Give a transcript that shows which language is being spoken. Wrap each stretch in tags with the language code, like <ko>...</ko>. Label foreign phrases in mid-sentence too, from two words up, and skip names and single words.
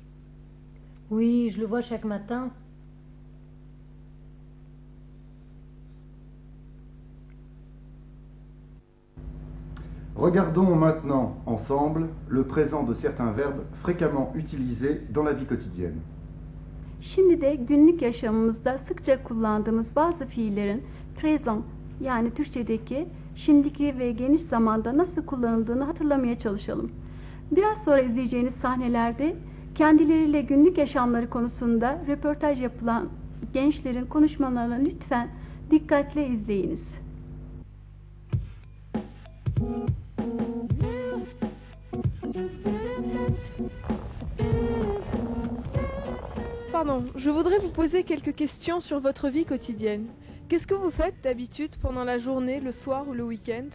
<fr>Oui, je le vois chaque matin. Regardons maintenant ensemble le présent de certains verbes fréquemment utilisés dans la vie quotidienne.</fr> <tr>Şimdi de günlük yaşamımızda sıkça kullandığımız bazı fiillerin present yani Türkçedeki şimdiki ve geniş zamanda nasıl kullanıldığını hatırlamaya çalışalım. Biraz sonra izleyeceğiniz sahnelerde kendileriyle günlük yaşamları konusunda röportaj yapılan gençlerin konuşmalarını lütfen dikkatle izleyiniz.</tr> <fr>Pardon, je voudrais vous poser quelques questions sur votre vie quotidienne. Qu'est-ce que vous faites d'habitude pendant la journée, le soir ou le week-end?</fr>